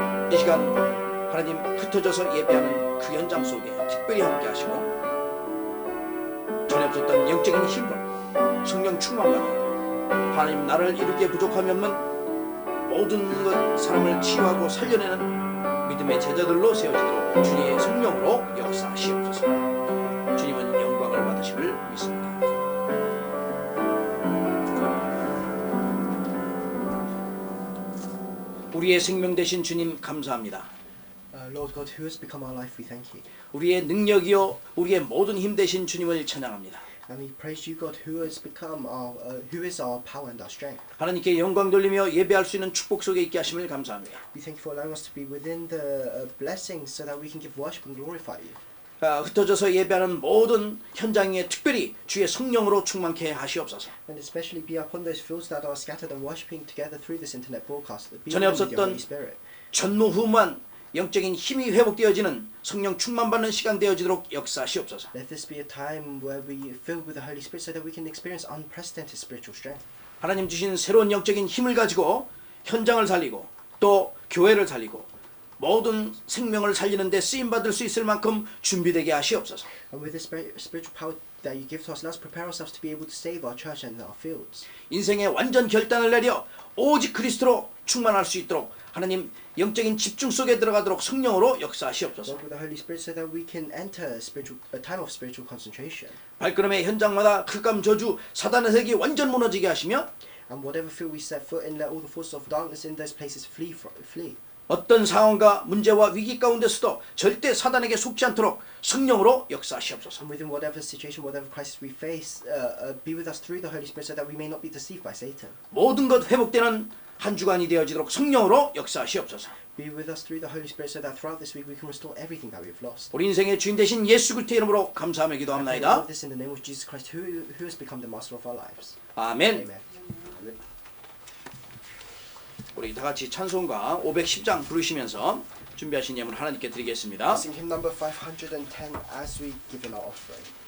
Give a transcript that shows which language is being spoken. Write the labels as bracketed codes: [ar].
[ko] 이 시간 하나님 흩어져서 예배하는 그 현장 속에 특별히 함께 하시고 전에 없었던 영적인 힘으로 성령 충만받아 하나님 나를 이루기에 부족함이 없는 모든 것 사람을 치유하고 살려내는 믿음의 제자들로 세워지도록 주님의 성령으로 역사하시옵소서. 주님은 영광을 받으심을 믿습니다. 우리의 생명 되신 주님 감사합니다. [en] Lord God, who has become our life, we thank you. [ko] 우리의 능력이요 우리의 모든 힘 되신 주님을 찬양합니다. [en] And we praise you, God, who has become who is our power and our strength. [ko] 하나님께 영광 돌리며 예배할 수 있는 축복 속에 있게 하심을 감사합니다. [en] We thank you for allowing us to be within the blessings so that we can give worship and glorify you. [ko] 흩어져서 예배하는 모든 현장에 특별히 주의 성령으로 충만케 하시옵소서. [en] And especially be upon those fields that are scattered and worshiping together through this internet broadcast. Be [ko] 전에 [en] upon with your [ko] 없었던 [en] Holy Spirit. [ko] 전무후무한 영적인 힘이 회복되어지는 성령 충만받는 시간 되어지도록 역사하시옵소서. [en] Let this be a time where we fill with the Holy Spirit so that we can experience unprecedented spiritual strength. [ko] 하나님 주신 새로운 영적인 힘을 가지고 현장을 살리고 또 교회를 살리고 모든 생명을 살리는 데 쓰임받을 수 있을 만큼 준비되게 하시옵소서. [en] And with the spiritual power that you give to us, let us prepare ourselves to be able to save our church and our fields. [ko] 인생의 완전 결단을 내려 오직 그리스도로 충만할 수 있도록 하나님 영적인 집중 속에 들어가도록 성령으로 역사하시옵소서. [en] Lord, with the Holy Spirit so that we can enter a time of spiritual concentration. [ko] 발걸음의 현장마다 흑암 저주 사단의 세력이 완전 무너지게 하시며 [en] And whatever field we set foot in, let all the forces of darkness in those places flee. [ko] 어떤 상황과 문제와 위기 가운데서도 절대 사단에게 속지 않도록 성령으로 역사하시옵소서. [en] And within whatever situation, whatever crisis we face, be with us through the Holy Spirit so that we may not be deceived by Satan. [ko] 모든 것 회복되는 한 주간이 되어지도록 성령으로 역사하시옵소서. [en] Be with us through the Holy Spirit so that throughout this week we can restore everything that we've lost. [ko] 우리 인생의 주인 되신 예수 그리스도의 이름으로 감사하며 [en] I pray all [ko] 기도합나이다. [en] of this in the name of Jesus Christ, who has become the master of our lives. [ko] 아멘. [en] Amen. [ko] 우리 다 같이 찬송가 510장 부르시면서 준비하신 예물 하나님께 드리겠습니다. [en] Sing hymn number 510 as we give in our offering.